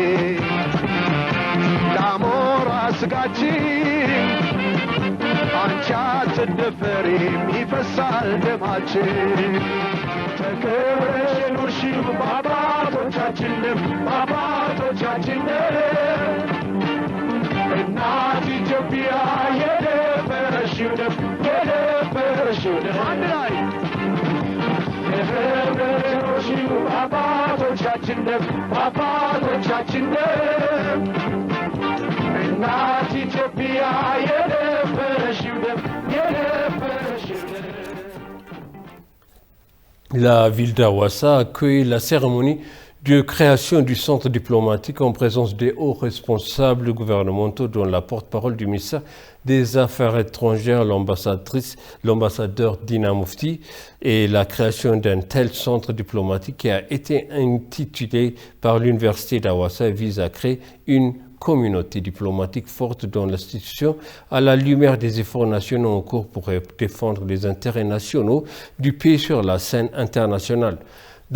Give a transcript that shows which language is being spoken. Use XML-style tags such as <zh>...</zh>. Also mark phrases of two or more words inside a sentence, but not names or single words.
<am>ለአሞራ ስጋችን አንቺ አትደፈሪም ይፈሳል ደማችን ተከብረሽ ኑርሽው በአባቶቻችንም እናት ኢትዮጵያ የደፈረሽው ደም አንድ ላይ ተከብረሽ ኑርሽው በአባቶቻችንም እናት ኢትዮጵያ የደፈረሽው ደም</am> <fr>La ville d'Awassa accueille la cérémonie de création du centre diplomatique en présence des hauts responsables gouvernementaux, dont la porte-parole du ministère des Affaires étrangères, l'ambassadeur Dina Mufti, et la création d'un tel centre diplomatique qui a été intitulé par l'université d'Awassa vise à créer une communauté diplomatique forte dans l'institution à la lumière des efforts nationaux en cours pour défendre les intérêts nationaux du pays sur la scène internationale.</fr>